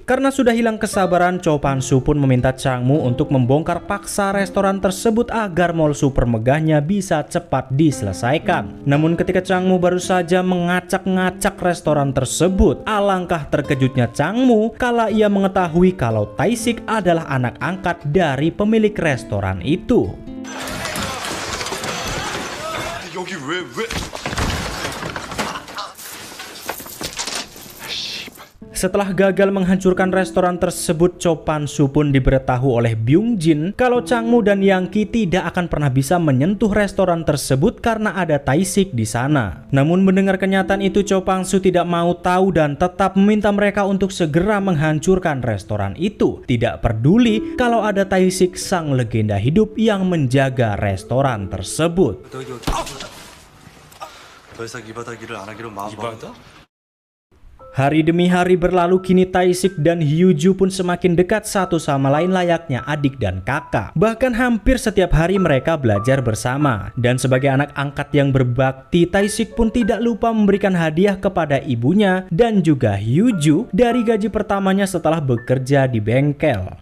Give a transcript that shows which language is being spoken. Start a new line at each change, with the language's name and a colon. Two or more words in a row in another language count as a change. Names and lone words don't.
Indonesian: Karena sudah hilang kesabaran, Cho Pan-soo pun meminta Chang-moo untuk membongkar paksa restoran tersebut agar mall super megahnya bisa cepat diselesaikan. Namun ketika Chang-moo baru saja mengacak-ngacak restoran tersebut, alangkah terkejutnya Chang-moo kala ia mengetahui kalau Tae-sik adalah anak angkat dari pemilik restoran itu.
Korean: 여기 왜?
Indonesian: Setelah gagal menghancurkan restoran tersebut, Cho Pan-soo pun diberitahu oleh Byung Jin kalau Chang-moo dan Yang-ki tidak akan pernah bisa menyentuh restoran tersebut karena ada Tae-sik di sana. Namun mendengar kenyataan itu, Cho Pan-soo tidak mau tahu dan tetap meminta mereka untuk segera menghancurkan restoran itu. Tidak peduli kalau ada Tae-sik, sang legenda hidup yang menjaga restoran tersebut.
Korean: 더 이상 이 바닥 일을 안 하기로 마음먹었다.
Indonesian: Hari demi hari berlalu, kini Tae-sik dan Hyu-ju pun semakin dekat satu sama lain layaknya adik dan kakak. Bahkan hampir setiap hari mereka belajar bersama. Dan sebagai anak angkat yang berbakti, Tae-sik pun tidak lupa memberikan hadiah kepada ibunya dan juga Hyu-ju dari gaji pertamanya setelah bekerja di bengkel.